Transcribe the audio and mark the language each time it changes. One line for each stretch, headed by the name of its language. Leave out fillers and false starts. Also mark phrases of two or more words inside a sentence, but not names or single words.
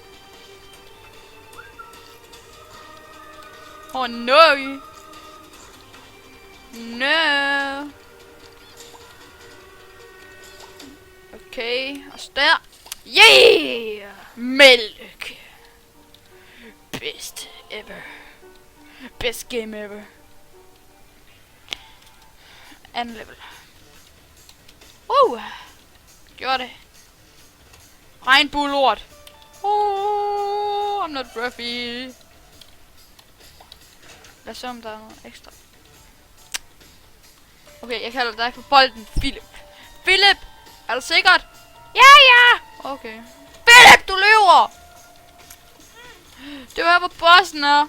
English: Oh no. No. Okay.
Danish: Og så der. Yeah. Mælk.
English: Best ever. Best game ever.
Danish: Anden level. Gjorde det. Regnbue-lort.
English: I'm not Ruffy.
Danish: Lad os se, om der er noget ekstra. Okay, jeg kalder dig for bolden, Philip. Philip! Er du sikkert? Ja! Okay. Philip, du løber! Det var her, hvor bossen er.